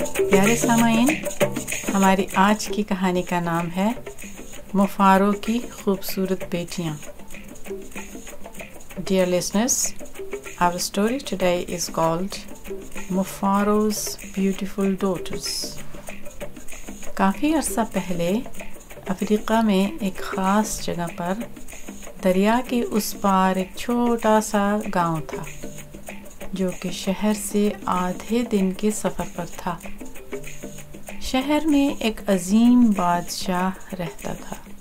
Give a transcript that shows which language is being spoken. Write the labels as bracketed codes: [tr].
[ur] پیارے سامعین، ہماری آج کی کہانی کا نام ہے مفارو کی خوبصورت بیٹیاں. [en] Dear listeners, our story today is called Mufaro's Beautiful Daughters. [ur] کافی عرصہ پہلے افریقہ میں ایک خاص جگہ پر دریا کے اس پار ایک چھوٹا سا گاؤں تھا جو کہ شہر سے آدھے دن کے سفر پر تھا. شہر میں ایک عظیم بادشاہ رہتا تھا.